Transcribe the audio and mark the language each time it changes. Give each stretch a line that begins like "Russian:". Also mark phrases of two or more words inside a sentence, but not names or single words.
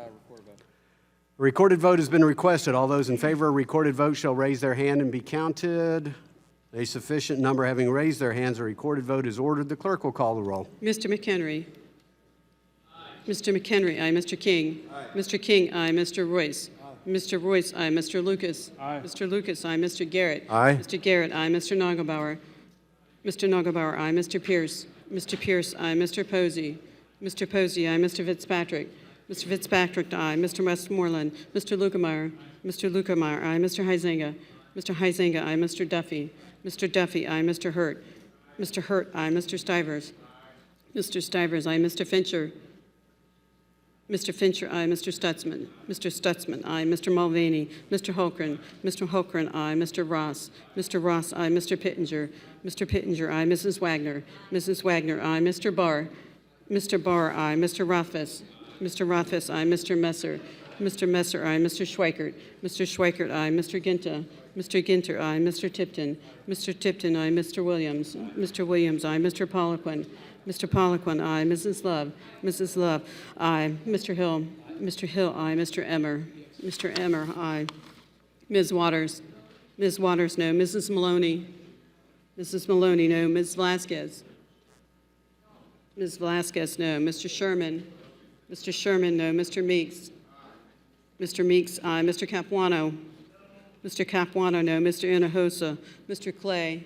English: A recorded vote has been requested. All those in favor of a recorded vote shall raise their hand and be counted. A sufficient number having raised their hands, a recorded vote is ordered. The clerk will call the roll. Mr. McHenry? Mr. McHenry, aye. Mr. King? Mr. King, aye. Mr. Royce? Mr. Royce, aye. Mr. Lucas? Mr. Lucas, aye. Mr. Garrett? Aye. Mr. Garrett, aye. Mr. Nagelbauer? Mr. Nagelbauer, aye. Mr. Pierce? Mr. Pierce, aye. Mr. Posey? Mr. Posey, aye. Mr. Fitzpatrick? Mr. Fitzpatrick, aye. Mr. Westmoreland? Mr. Lukemeyer? Mr. Lukemeyer, aye. Mr. Huizenga? Mr. Huizenga, aye. Mr. Duffy? Mr. Duffy, aye. Mr. Hurt? Mr. Hurt, aye. Mr. Stivers? Mr. Stivers, aye. Mr. Fincher? Mr. Fincher, aye. Mr. Stutzman? Mr. Stutzman, aye. Mr. Mulvaney? Mr. Holgren? Mr. Holgren, aye. Mr. Ross? Mr. Ross, aye. Mr. Pittenger? Mr. Pittenger, aye. Mrs. Wagner? Mrs. Wagner, aye. Mr. Barr? Mr. Barr, aye. Mr. Rothfuss? Mr. Rothfuss, aye. Mr. Messer? Mr. Messer, aye. Mr. Schweikert? Mr. Schweikert, aye. Mr. Ginta? Mr. Ginter, aye. Mr. Tipton? Mr. Tipton, aye. Mr. Williams? Mr. Williams, aye. Mr. Poliquin? Mr. Poliquin, aye. Mrs. Love? Mrs. Love, aye. Mr. Hill? Mr. Hill, aye. Mr. Emmer? Mr. Emmer, aye. Ms. Waters? Ms. Waters, no. Mrs. Maloney? Mrs. Maloney, no. Ms. Vasquez? Ms. Vasquez, no. Mr. Sherman? Mr. Sherman, no. Mr. Meeks? Mr. Meeks, aye. Mr. Capuano? Mr. Capuano, no. Mr. Hinojosa? Mr. Clay?